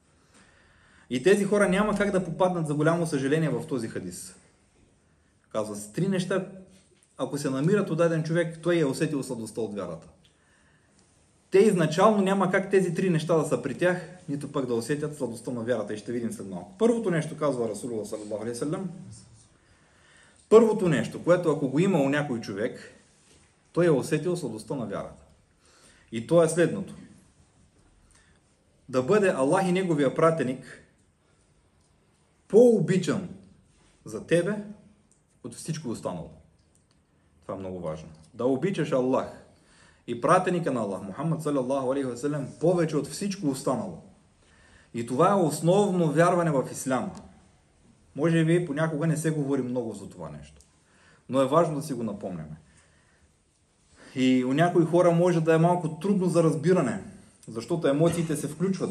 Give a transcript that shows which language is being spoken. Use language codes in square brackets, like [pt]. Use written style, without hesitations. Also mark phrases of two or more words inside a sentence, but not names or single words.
[bg] И тези хора няма как да попаднат, за голямо съжаление, в този хадис. Казва се, 3 неща, ако се намират от даден човек, той е усетил сладостта от вярата. Те изначално няма как тези 3 неща да са при тях, нито пък да усетят сладостта на вярата. И ще видим след малко. Първото нещо, казва Расулуллах [ar] صلى الله عليه وسلم, [bg] първото нещо, което ако го има у някой човек, той е усетил сладостта на вярата. И то е следното. Да бъде Аллах и неговия пратеник по-обичан за тебе от всичко останало. Това е много важно. Да обичаш Аллах и пратеника на Аллах, Мухаммад [ar] صلى الله عليه وسلم, [bg] повече от всичко останало. И това е основно вярване в исляма. Може би понякога не се говори много за това нещо. Но е важно да си го напомняме. И у някои хора може да е малко трудно за разбиране, защото емоциите се включват.